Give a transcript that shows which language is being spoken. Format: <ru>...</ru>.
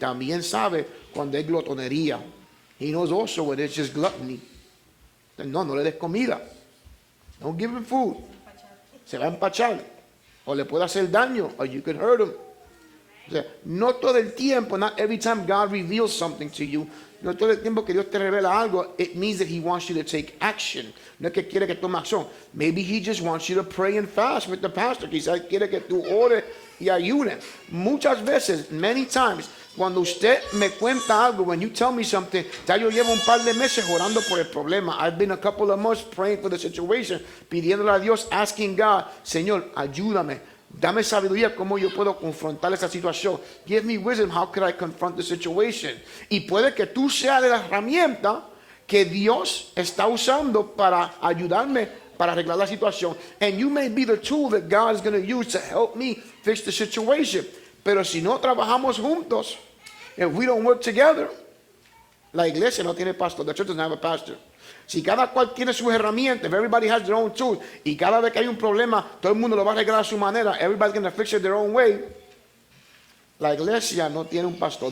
<es>También sabe cuando es glotonería.</es> <en>He knows also when it's just gluttony.</en> <es>No le des comida.</es> <en>Don't give him food.</en> <es>Se va a empachar. O le puede hacer daño.</es> <en>Or you could hurt him.</en> <es>O sea, no todo el tiempo,</es> <en>not every time God reveals something to you,</en> <es>no todo el tiempo que Dios te revela algo,</es> <en>it means that He wants you to take action.</en> <es>No es que quiere que tome acción.</es> <en>Maybe He just wants you to pray and fast with the pastor.</en> <es>Quizás quiere que tú ores y ayunes. Muchas veces,</es> <en>many times,</en> <es>cuando usted me cuenta algo,</es> <en>when you tell me something,</en> <es>ya yo llevo un par de meses orando por el problema.</es> <en>I've been a couple of months praying for the situation,</en> <es>pidiéndole a Dios,</es> <en>asking God,</en> <es>Señor, ayúdame. Dame sabiduría cómo yo puedo confrontar esa situación.</es> <en>Give me wisdom, how could I confront the situation?</en> <es>Y puede que tú seas la herramienta que Dios está usando para ayudarme para arreglar la situación.</es> <en>And you may be the tool that God is going to use to help me fix the situation.</en> <es>Pero si no trabajamos juntos,</es> <en>if we don't work together,</en> <es>la iglesia no tiene pastor.</es> <en>The church doesn't have a pastor.</en> <es>Si cada cual tiene sus herramientas,</es> <en>if everybody has their own tools,</en> <es>y cada vez que hay un problema, todo el mundo lo va a arreglar a su manera,</es> <en>everybody's going to fix it their own way,</en> <es>la iglesia no tiene un pastor.</es>